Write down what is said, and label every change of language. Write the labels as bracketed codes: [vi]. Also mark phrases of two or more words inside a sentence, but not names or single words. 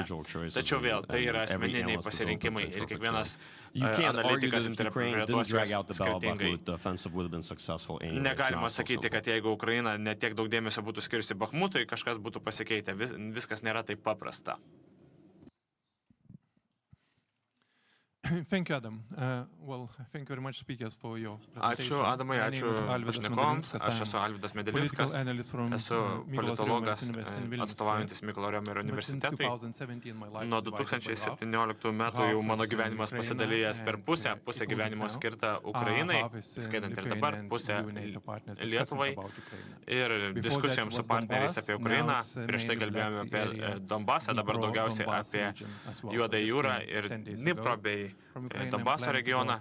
[lt] Tačiau vėl, tai yra asmeniniai pasirinkimai ir kiekvienas analitikas interpretuos juos skirtingai. Negalima sakyti, kad jeigu Ukraina netiek daug dėmesio būtų skirsi Bakhmutui, kažkas būtų pasikeitę. Viskas nėra taip paprasta. [en] Thank you, Adam. Well, thank you very much, speakers, for your [lt] Ačiū, [en] presentation. [lt] Adamai, [en] My [lt] ačiū [en] name is Alvydas [lt] pašnekovams. [en] Medalinskas. [lt] Aš esu Alvydas [en] Political [lt] Medalinskas, [en] analyst from [lt] esu [en] Mykolos [lt] politologas, [en] Romerio University in Vilnius. [lt] atstovaujantis Mykolo Riomerio [en] But since [lt] universitetui. [en] 2017 my life [lt] Nuo [en] is divided by [lt] 2017 metų jau mano gyvenimas pasidalijęs per pusę. Pusę gyvenimo skirta Ukrainai, skaitant ir dabar, pusę Lietuvai. Ir diskusijoms su partneriais apie Ukrainą. Prieš tai kalbėjome apie Donbasą, dabar daugiausiai apie Juodąją jūrą ir Dnipro bei Donbaso regioną.